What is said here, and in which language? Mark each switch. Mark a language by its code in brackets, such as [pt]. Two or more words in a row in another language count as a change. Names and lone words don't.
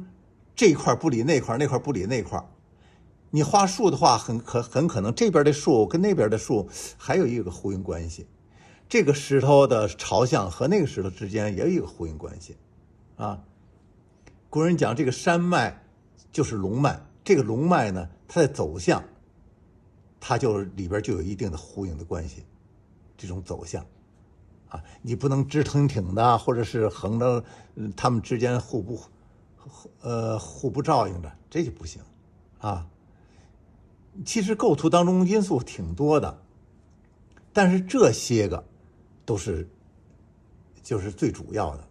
[zh] 這一塊不理那塊，那塊不理那塊。你畫樹的話，很可能這邊的樹跟那邊的樹還有一個呼應關係。這個石頭的朝向和那個石頭之間也有一個呼應關係，啊。古人講這個山脈就是龍脈，這個龍脈呢，它的走向，它就裡邊就有一定的呼應的關係。這種走向，啊，你不能直挺挺的，或者是橫着，它們之間互不照應着，這就不行啊。其實構圖當中因素挺多的，但是這些個都是就是最主要的。